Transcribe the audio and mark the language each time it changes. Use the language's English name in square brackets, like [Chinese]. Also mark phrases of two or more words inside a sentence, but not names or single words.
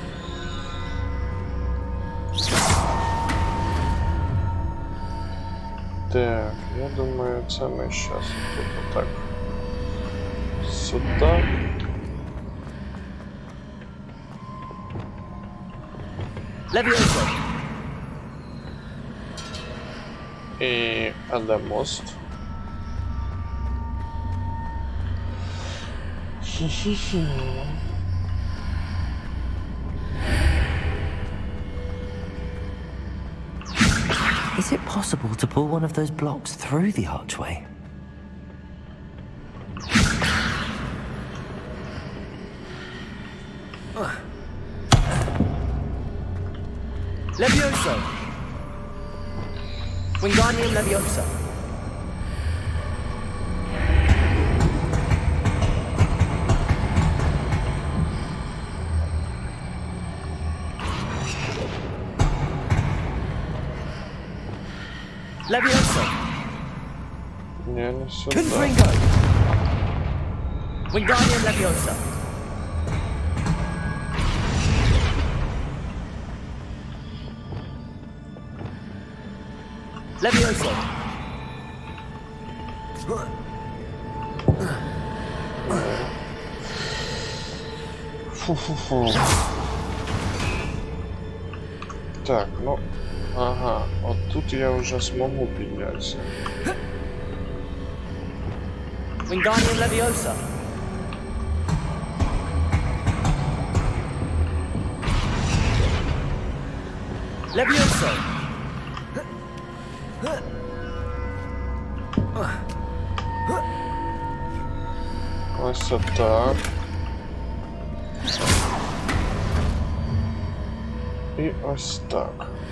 [Ukrainian] Так, я думаю, це ми зараз тут отак. Сюди. Leviosa. І Адамост. [English] Is it possible to pull one of those blocks through the archway? [Ukrainian] Levioso. Wingardium Leviosa. Leviosa. Не, не сюди. Confringo. Wingardium Leviosa. Leviosa. Фу-фу-фу. Так, ну, ага, от тут я вже змогу піднятися. Wingardium Leviosa. Leviosa. Ось отак. І ось так.